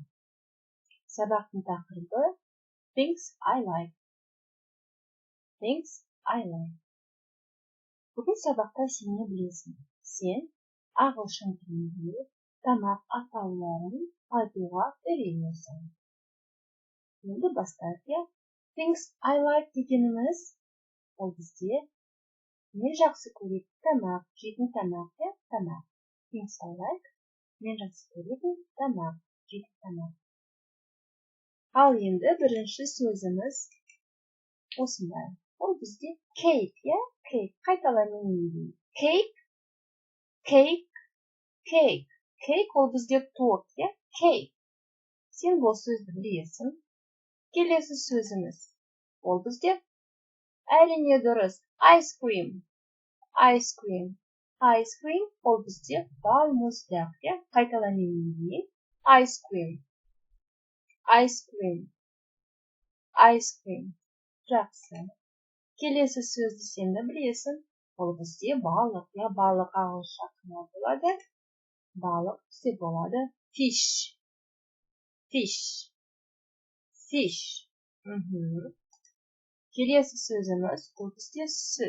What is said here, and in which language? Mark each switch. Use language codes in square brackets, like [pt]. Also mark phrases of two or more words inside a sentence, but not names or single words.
[kk] Сабақтың тақырыбы [en] Things I like. Things I like. [kk] Бүгін сабақта сен не білесің? Сен ағылшын тілінде тамақ атауларын айтуға үйренесің. Енді бастайық. [en] Things I like [kk] дегеніміз ол бізде мен жақсы көретін тамақ, жейтін тамақ, тамақ. [en] Things I like, [kk] мен жақсы көретін тамақ, жейтін тамақ. Ал енді бірінші сөзіміз осындай. Ол бізде [en] cake, cake. [kk] Қайталаймын енді. [en] Cake, cake, cake. [kk] Cake ол бізде торт, cake. Сен бұл сөзді білесің. Келесі сөзіміз. Ол бізде әрине дұрыс. [en] Ice cream. Ice cream. Ice cream [kk] ол бізде бал мұздақ. Қайталаймын енді. [en] Ice cream. Ice cream. Ice cream. [kk] Жақсы. Келесі сөзді сен де білесің. Ол бізде балық. Балық ағылшынша қалай болады? Балық бізде болады. Fish. [en] Fish. Fish. [kk] Келесі сөзіміз ол бізде сүт.